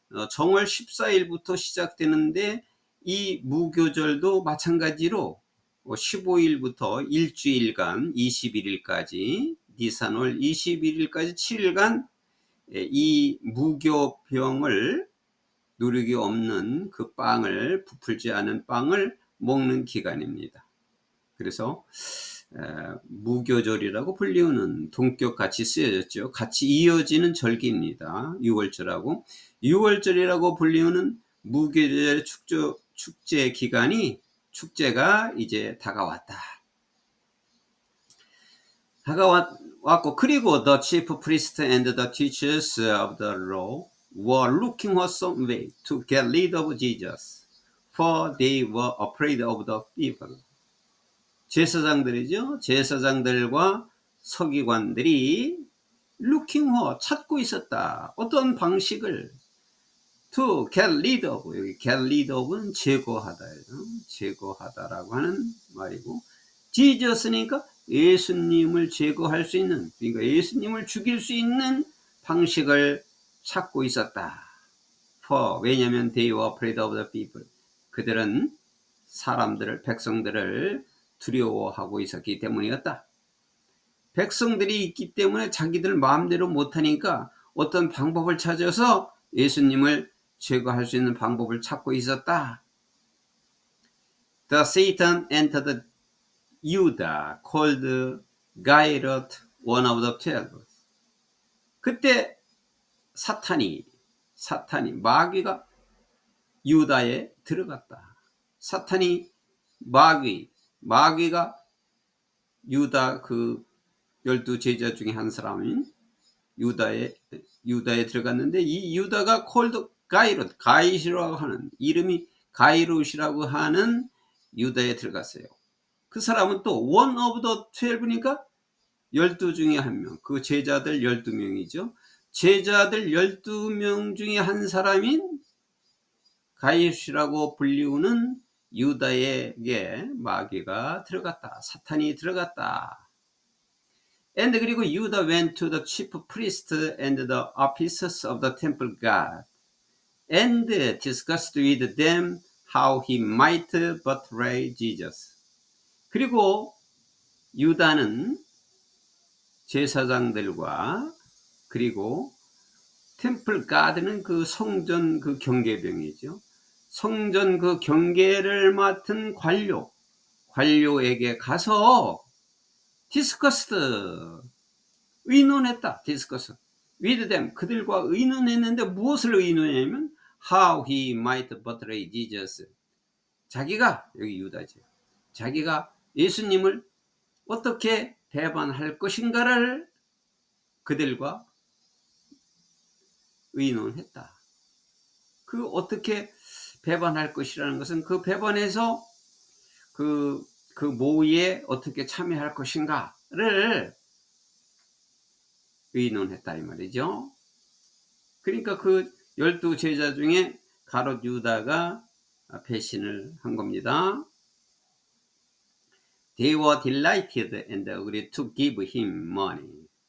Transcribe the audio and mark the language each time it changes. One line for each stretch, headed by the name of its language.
Korean: 정월 14일부터 시작되는데 이 무교절도 마찬가지로 15일부터 일주일간 21일까지 니산월 21일까지 7일간 이 무교병을 누룩이 없는 그 빵을, 부풀지 않은 빵을 먹는 기간입니다. 그래서 무교절이라고 불리우는 동격같이 쓰여졌죠. 같이 이어지는 절기입니다. 6월절하고 6월절이라고 불리우는 무교절 축제 기간이, 축제가 이제 다가왔고, 그리고 the
English: chief priests and the teachers of the law were looking for some way to get rid of Jesus, for they were afraid of the people.
Korean: 제사장들이죠. 제사장들과 서기관들이
English: looking for,
Korean: 찾고 있었다. 어떤 방식을
English: to get rid of,
Korean: 여기
English: get rid of
Korean: 는 제거하다, 제거하다라고 하는 말이고, Jesus니까 예수님을 제거할 수 있는, 그러니까 예수님을 죽일 수 있는 방식을 찾고 있었다.
English: For,
Korean: 왜냐하면
English: they were afraid of the people.
Korean: 그들은 사람들을, 백성들을 두려워하고 있었기 때문이었다. 백성들이 있기 때문에 자기들 마음대로 못하니까 어떤 방법을 찾아서 예수님을 제거할 수 있는 방법을 찾고 있었다.
English: The Satan entered Judah, called Gairat, one of the 12.
Korean: 그때 사탄이 마귀가 유다에 들어갔다. 사탄이 마귀가 유다 그 12 제자 중에 한 사람인 유다에 들어갔는데, 이 유다가
English: 콜드
Korean: 가이롯, 가이시라고 하는, 이름이 가이롯이라고 하는 유다에 들어갔어요. 그 사람은 또
English: one of the 12
Korean: 니까 12 중에 한 명, 그 제자들 12명이죠. 제자들 12명 중에 한 사람인 가이롯이라고 불리우는 유다에게 마귀가 들어갔다. 사탄이 들어갔다.
English: And
Korean: 그리고
English: 유다 went to the chief priest and the officers of the temple guard and discussed with them how he might betray Jesus.
Korean: 그리고 유다는 제사장들과, 그리고 템플 가드는 그 성전 그 경계병이죠. 성전 그 경계를 맡은 관료에게 가서 디스커스드, 의논했다.
English: 디스커스 with them,
Korean: 그들과 의논했는데 무엇을 의논했냐면
English: how he might betray Jesus.
Korean: 자기가, 여기 유다죠, 자기가 예수님을 어떻게 배반할 것인가를 그들과 의논했다. 그 어떻게 배반할 것이라는 것은 그 배반해서 그 모의에 어떻게 참여할 것인가를 의논했다 이 말이죠. 그러니까 그 12 제자 중에 가롯 유다가 배신을 한 겁니다.
English: They were delighted and agreed to give him money.